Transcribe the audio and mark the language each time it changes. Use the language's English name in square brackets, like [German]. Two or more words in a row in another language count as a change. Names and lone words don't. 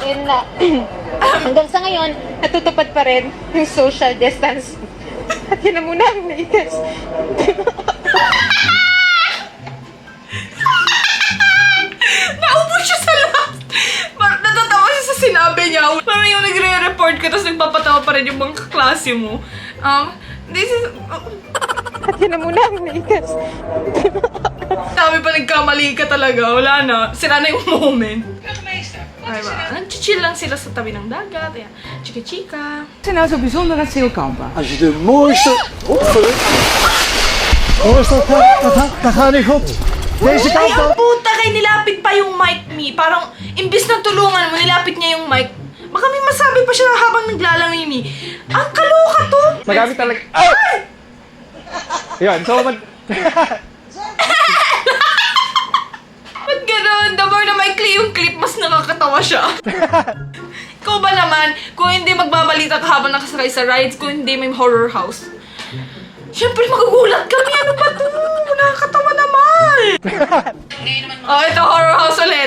[Filipino] natin na hanggang sa ngayon, natutupad pa rin yung [English] social distance. [Filipino] At yun na muna ang latest. Naupo siya sa last. Natatawa siya sa sinabi niya. Parang yung nagre-report ka, tapos nagpapatawa pa rin yung mga kaklase mo. [English] This is... [Filipino] At yun na muna ang latest. Sabi pa nagkamali ka talaga. Wala na. Sira na yung moment. Diba? Nag-chill lang sila sa tabi ng dagat. Ayan. Chika-chika. [Dutch] Wat zijn nou zo bijzonder aan Zeilkampen? Als je de mooiste... Oh, sorry. Oh, dat gaat niet goed. Jessica, [Filipino] Ay, ang puta kay nilapit pa yung mic me. Parang, imbis na tulungan mo, nilapit niya yung mic. Baka may masabi pa siya habang naglalangoy me. Ang kaloka to! Magamit talaga. Ay! Yun, so Ba't gano'n? [English] The more [Filipino] na maikli yung clip, mas nakakatawa siya. Ikaw ba naman, kung hindi magbabalita ka habang nakasakay sa rides, kung hindi may horror house, siyempre magugulat kami. Ano ba to? Nakakatawa naman. Oh, ito horror house ulit.